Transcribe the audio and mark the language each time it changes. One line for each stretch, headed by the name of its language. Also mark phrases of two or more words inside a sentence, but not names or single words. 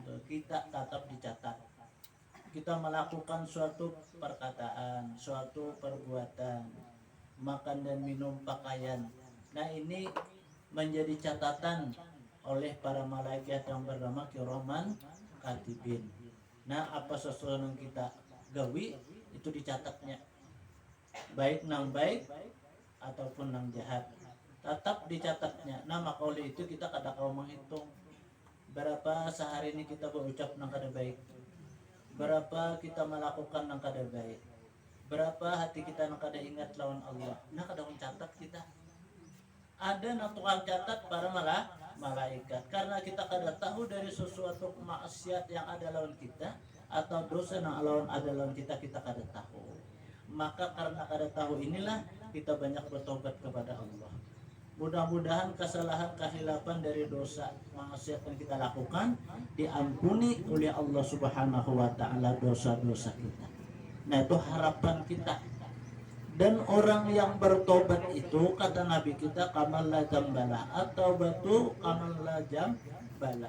Indonesian: Itu kita tetap dicatat. Kita melakukan suatu perkataan, suatu perbuatan, makan dan minum, pakaian. Nah, ini menjadi catatan oleh para malaikat yang bernama Kiraman Katibin. Nah, apa sesuatu yang kita gawi itu dicatatnya, baik nang baik ataupun nang jahat, tetap dicatatnya. Nah, maka oleh itu kita kada kau menghitung berapa sehari ini kita berucap
Banjar: nang kada baik,
Indonesian: berapa kita melakukan
Banjar: nang kada baik,
Indonesian: berapa hati kita
Banjar: nang kada ingat lawan Allah. Nah, kada mencatat kita.
Indonesian: Ada nang tukang catat para malaikat, karena kita kada tahu dari sesuatu maksiat yang ada lawan kita atau dosa yang lawan ada lawan kita kada tahu. Maka karena kada tahu inilah kita banyak bertobat kepada Allah. Mudah-mudahan kesalahan kehilapan dari dosa maksiat yang kita lakukan diampuni oleh Allah Subhanahu wa ta'ala dosa-dosa kita. Nah, itu harapan kita. Dan orang yang bertobat itu kata Nabi kita kamal la jambala, atau batu kamal la jambala.